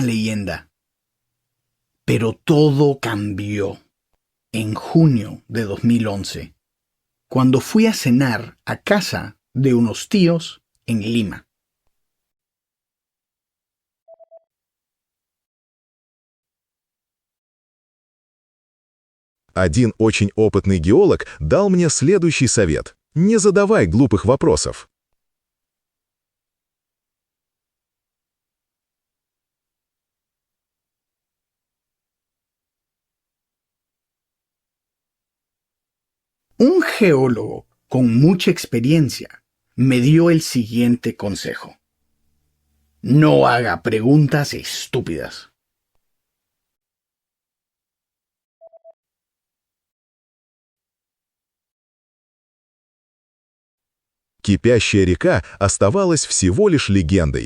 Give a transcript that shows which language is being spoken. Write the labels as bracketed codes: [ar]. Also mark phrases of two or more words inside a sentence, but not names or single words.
[es] leyenda, pero todo cambió en junio de 2011, cuando fui a cenar a casa de unos tíos en Lima. [ru] Один очень опытный геолог дал мне следующий совет. Не задавай глупых вопросов. [es] Un geólogo con mucha experiencia me dio el siguiente consejo. No haga preguntas estúpidas. [ru] Кипящая река оставалась всего лишь легендой.